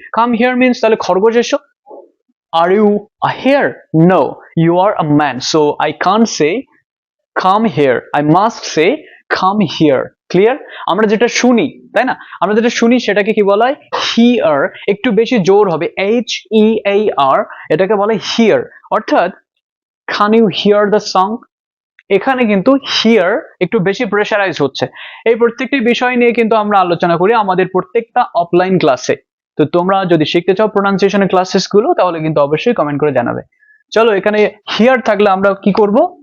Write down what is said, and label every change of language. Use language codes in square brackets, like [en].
[en] come here means [bn] তাহলে খরগোশ এসো। [en] Are you a hair? No, you R a man, so I can't say come here, I must say come here. Clear? [bn] আমরা যেটা শুনি, তাই না, আমরা যেটা শুনি সেটাকে কি বলা হয়? হিয়ার। একটু বেশি জোর হবে, HEAR, এটাকে বলে হিয়ার। অর্থাৎ [en] can you hear the song? [bn] এখানে কিন্তু হিয়ার একটু বেশি প্রেশারাইজ হচ্ছে। এই প্রত্যেকটি বিষয় নিয়ে কিন্তু আমরা আলোচনা করি আমাদের প্রত্যেকটা অফলাইন ক্লাসে। তো তোমরা যদি শিখতে চাও প্রোনাউন্সিয়েশনের ক্লাসেস গুলো, তাহলে কিন্তু অবশ্যই কমেন্ট করে জানাবে। চলো, এখানে হিয়ার থাকলে আমরা কি করব?